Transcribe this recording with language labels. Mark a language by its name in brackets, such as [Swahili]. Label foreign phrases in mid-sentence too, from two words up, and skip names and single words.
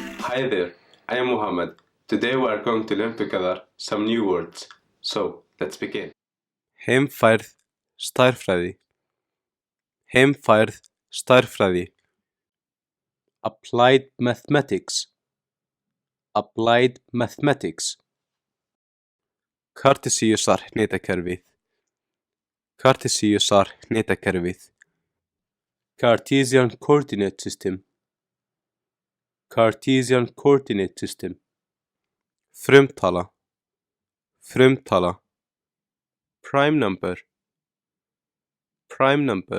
[English] Hi there, I am Muhammad. Today we are going to learn together some new words. So, let's begin. [Icelandic] Heimfærð, stærðfræði. Heimfærð, stærðfræði. [English] Applied mathematics. Applied mathematics. [Icelandic] Kartesíusar hnitakerfið. Kartesíusar hnitakerfið. [English] Cartesian coordinate system. Cartesian coordinate system. [Icelandic] Frumtala. Frumtala. [English] Prime number. Prime number.